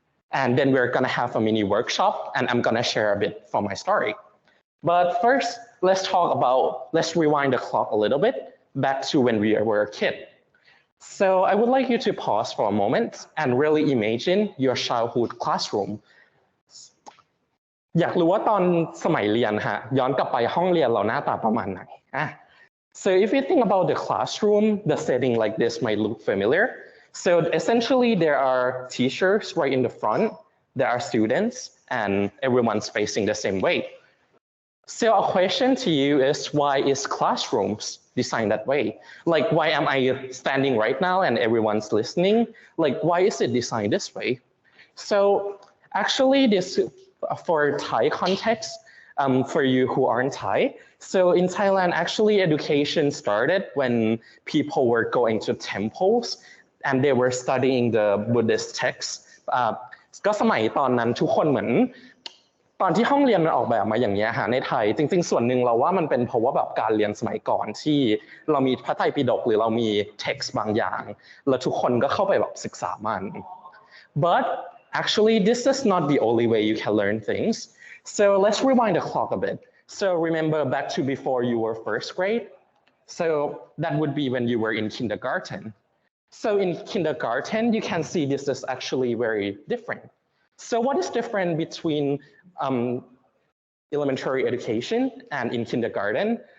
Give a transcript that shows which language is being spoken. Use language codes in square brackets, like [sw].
[en] And then we're gonna have a mini workshop, and I'm gonna share a bit from my story. But first, let's rewind the clock a little bit back to when we were a kid. So I would like you to pause for a moment and really imagine your childhood classroom. อยากรู้ว่าตอนสมัยเรียนฮะย้อนกลับไปห้องเรียนเราหน้าตาประมาณไหน So if you think about the classroom, the setting like this might look familiar. So essentially there are teachers right in the front, there are students, and everyone's facing the same way. So a question to you is, why is classrooms designed that way? Like, why am I standing right now and everyone's listening? Like, why is it designed this way? So actually this, for Thai context, for you who aren't Thai, so in Thailand, actually education started when people were going to temples and they were studying the Buddhist texts. [th] ก็สมัยตอนนั้นทุกคนเหมือนตอนที่ห้องเรียนมันออกแบบมาอย่างนี้ฮะในไทยจริงๆส่วนหนึ่งเราว่ามันเป็นเพราะว่าแบบการเรียนสมัยก่อนที่เรามีพระไตรปิฎกหรือเรามี text บางอย่างแล้วทุกคนก็เข้าไปแบบศึกษามัน But actually this is not the only way you can learn things. [en] So let's rewind the clock a bit. So remember back to before you were first grade. So that would be when you were in kindergarten. So in kindergarten, you can see this is actually very different. So what is different between elementary education and in kindergarten?